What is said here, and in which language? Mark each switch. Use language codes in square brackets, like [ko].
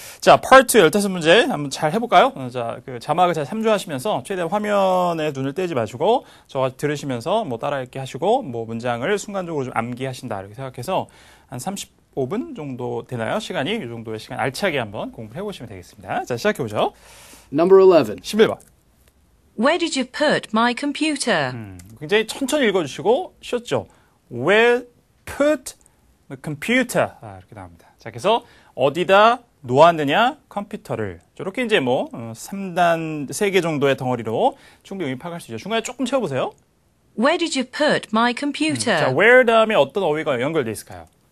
[ko] 자, Part 2 15문제 한번 잘 해볼까요? 자, 그 자막을 잘 참조하시면서 최대한 화면에 눈을 떼지 마시고 저와 들으시면서 뭐 따라 읽기 하시고 뭐 문장을 순간적으로 좀 암기하신다 이렇게 생각해서 한 35분 정도 되나요? 시간이 이 정도의 시간 알차게 한번 공부를 해보시면 되겠습니다. 자, 시작해보죠. [en] Number 11. [ko] 11번. [en] Where did you put my computer? [ko] 굉장히 천천히 읽어주시고 쉬었죠. [en] Where put the computer. [ko] 이렇게 나옵니다. 자, 그래서 어디다 놓았느냐? 컴퓨터를. 이렇게 이제 뭐 3단 3개 정도의 덩어리로 충분히 의미 파악할 수 있죠. 중간에 조금 채워보세요. [en] Where did you put my computer? [ko] 자, where 다음에 어떤 어휘가 연결돼 있을까요?